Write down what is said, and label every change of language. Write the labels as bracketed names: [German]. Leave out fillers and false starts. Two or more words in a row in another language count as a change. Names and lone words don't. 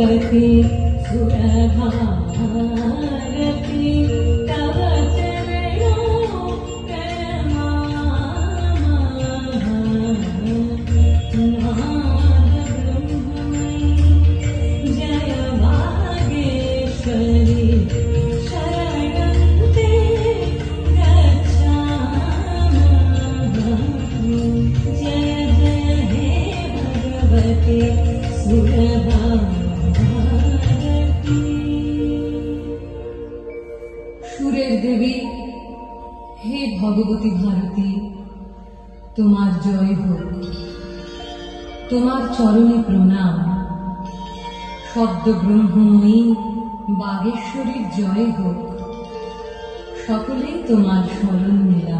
[Sanskrit] भगवती सुरभारती तव चरणों जय वागेश्वरी शरणं ते गच्छामः। जय जय हे भगवती सुरभारती। [Bangla] সুরের দেবী হে ভগবতী ভারতী, তোমার জয় হোক, তোমার চরণে প্রণাম। সদ্য ব্রহ্মময়ী বাগেশ্বরীর জয় হোক, সকলেই তোমার শরণ নিলাম।